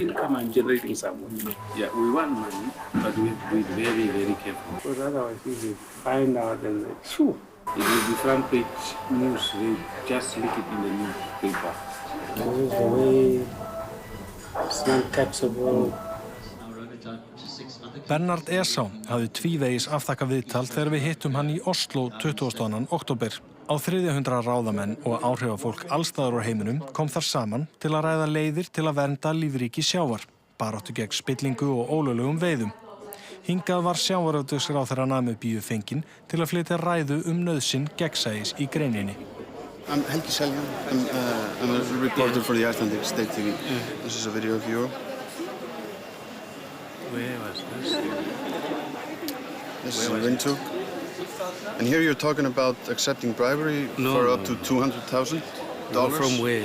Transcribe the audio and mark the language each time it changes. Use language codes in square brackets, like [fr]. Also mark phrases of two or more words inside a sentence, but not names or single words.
[en] Income I'm generating somewhere. Yeah, we want money, but we have to be very, very careful. Because otherwise, if they find out, then sure, it will be front page news. They just leak it in the newspaper. This is the way it's not taxable. [is] Bernard Esau hafði tvívegis afþakkað viðtal þegar við hittum hann í Oslo 22. október. Á 300 ráðamenn og áhrifafólk allstaðar á heiminum kom þar saman til að ræða leiðir til að vernda lífríki sjávar, baráttu gegn spillingu og ólöglegum veiðum. Hingað var sjávarútvegsráðherra Namibíu fenginn til að flytja ræðu nauðsyn gegnsæis í greininni. [en] I'm Helgi Seljan. I'm a reporter for the Icelandic State TV. This is a video of you. Where was this? This is in Windhoek. And here you're talking about accepting bribery for up to $200,000? From where?